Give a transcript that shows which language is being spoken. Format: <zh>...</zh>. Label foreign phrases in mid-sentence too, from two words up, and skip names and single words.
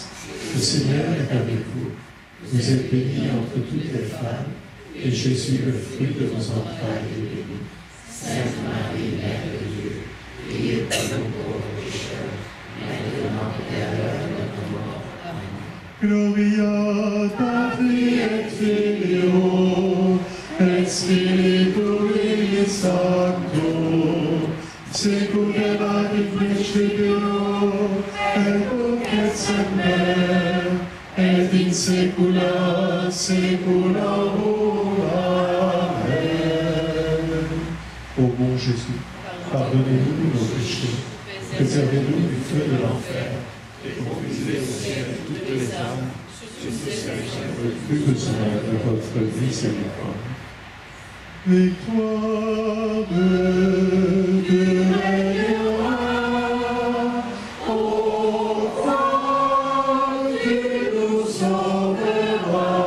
<fr>Le Seigneur est avec vous. Vous êtes bénie entre toutes les femmes, et Jésus, le fruit de vos entrailles, est béni. Sainte Marie, Mère de Dieu, priez pour nous pauvres pécheurs, maintenant et à l'heure de notre mort. Amen.</fr> <la>Gloria Patri et Filio, et Spiritui Sancto, secunebat in principio, et nunc et semper, et in saecula saeculorum. Amen.</la> <fr>Ô bon Jésus, pardonnez-nous nos péchés, préservez-nous du feu de l'enfer, Et conduisez au ciel toutes les âmes, surtout celles qui ont le plus besoin de votre miséricorde. Victoire de Dieu régnera, ô croix qui nous sauvera,</fr>